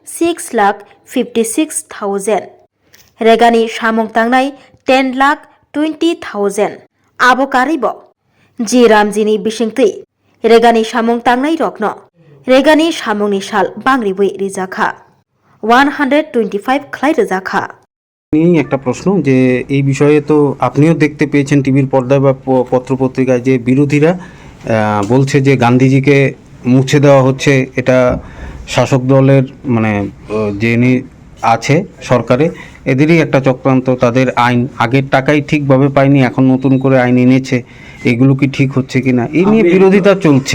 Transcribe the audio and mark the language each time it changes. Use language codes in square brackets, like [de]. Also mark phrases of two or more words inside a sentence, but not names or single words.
[trp] 6,56,000 रेगानि सामुं तांनाय 10,20,000 आबो कारिबो जी रामजीनि बिसिंतै रेगानि सामुं तांनाय रकनो रेगानि सामुंनि साल बांग्रिबुई रिजाखा 125 ख्लाइ रिजाखा [bn] একটা প্রশ্ন যে এই বিষয়ে তো আপনিও দেখতে পেয়েছেন টিভির পর্দায় বা পত্রপত্রিকায় যে বিরোধীরা বলছে যে গান্ধীজিকে মুছে দেওয়া হচ্ছে, এটা শাসক দলের মানে যিনি আছে সরকারে এদেরই একটা চক্রান্ত, তাদের আইন আগের টাকাই ঠিকভাবে পায়নি, এখন নতুন করে আইন এনেছে, এগুলো কি ঠিক হচ্ছে কিনা এই নিয়ে বিরোধিতা চলছে।